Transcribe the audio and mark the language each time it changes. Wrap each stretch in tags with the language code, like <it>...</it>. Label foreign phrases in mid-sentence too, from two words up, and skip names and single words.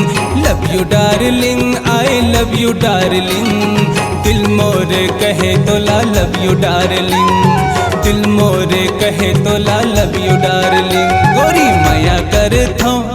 <en>love you darling, I love you darling,</en> <hne>दिल मोरे कहे तोला</hne> <en>love you darling,</en> <hne>दिल मोरे कहे तोला</hne> <en>love you darling,</en> <hne>गोरी माया करथो</hne>